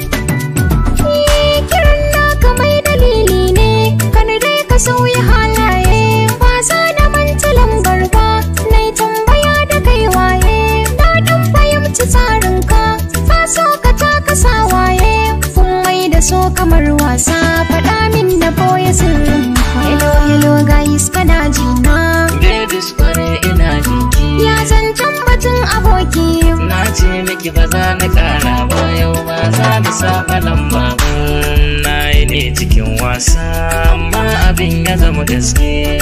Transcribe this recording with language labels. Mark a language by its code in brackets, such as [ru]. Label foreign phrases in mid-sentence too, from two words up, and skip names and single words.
[ha] Eh, kiran naka mai dalili ne, kar dai ka sauya halaye. Ba za na manta lambar ba, na yi tambaya da kai waye. Na dan fahimci tsarin ka, ka so ka taka sawaye. Kun mai da so kamar wasa, faɗa min na boye sirrin ka. [en] Hello, hello, guys, [ha] kana ji na? Babies, kware ina ji ki. Ya zan can batun aboki? Na ce miki ba za na kara ba, yau ba za ni saba lamba ba. Na yi ne cikin wasa, amma abin ya zama gaske.